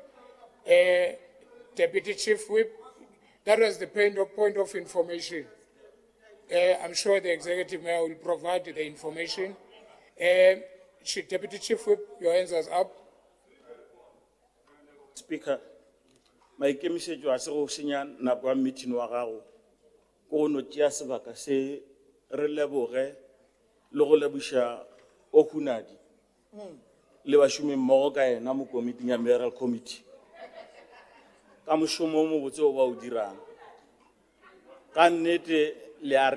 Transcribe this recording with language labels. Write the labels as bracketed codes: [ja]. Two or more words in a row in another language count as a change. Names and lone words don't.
[en] Deputy Chief Whip, that was the point of information. I'm sure the Executive Mayor will provide the information. Deputy Chief Whip, your hands are up. Speaker, [nso] maikemisetso a se go senya nako ya meeting wa gago go no tšea sebaka se re leboge le go leboša Okunadi le bašomi mmogo ka ena mo komiting ya Mayoral Committee ka mošomo o mobotse o ba o dirang ka nnete le a